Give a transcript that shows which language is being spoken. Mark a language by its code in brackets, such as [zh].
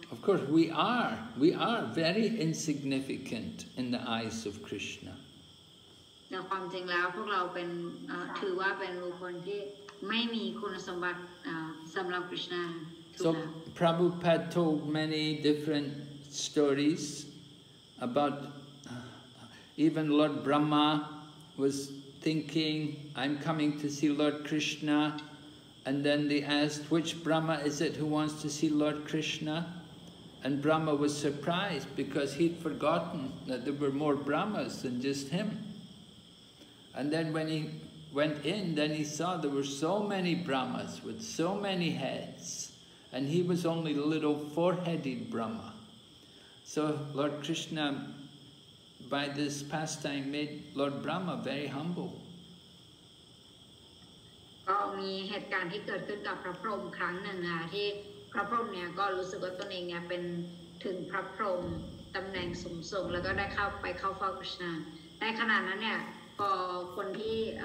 [en] of course, we are very insignificant in the eyes of Krishna. [th] แต่ความจริงแล้วพวกเราเป็นถือว่าเป็นบุคคลที่ไม่มีคุณสมบัติสำหรับ Krishna. [en] So Prabhupada told many different stories about even Lord Brahma was thinking, I'm coming to see Lord Krishna, and then they asked, which Brahma is it who wants to see Lord Krishna? And Brahma was surprised because he'd forgotten that there were more Brahmas than just him. And then when he went in, then he saw there were so many Brahmas with so many heads, and he was only a little four-headed Brahma. So Lord Krishna, by this pastime, made Lord Brahma very humble. [th] ก็มีเหตุการณ์ที่เกิดขึ้นกับพระพรหมครั้งหนึ่งค่ะที่พระพรหมเนี่ยก็รู้สึกว่าตนเองเนี่ยเป็นถึงพระพรหมตำแหน่งสูงส่งแล้วก็ได้เข้าเฝ้าคริชนาในขณะนั้นเนี่ยพอคนที่